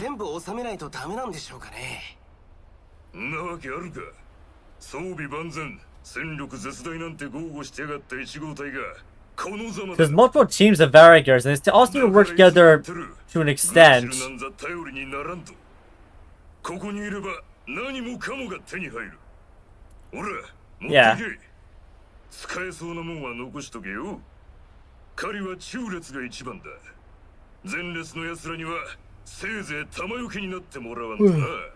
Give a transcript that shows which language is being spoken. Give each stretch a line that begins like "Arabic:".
Japanese: 全部収めないとダメなんでしょうかね。んなわけあるか。装備万全、戦力絶大なんて豪語してやがった1号隊がこのざまだ。
English: There's multiple teams of Varigers, and they all need to work together to an extent.
Japanese: なんざ頼りにならんと。ここにいれば何もかもが手に入る。ほら、持ってけ。使えそうなもんは残しとけよ。狩りは中列が一番だ。前列の奴らにはせいぜい玉よけになってもらわんとな。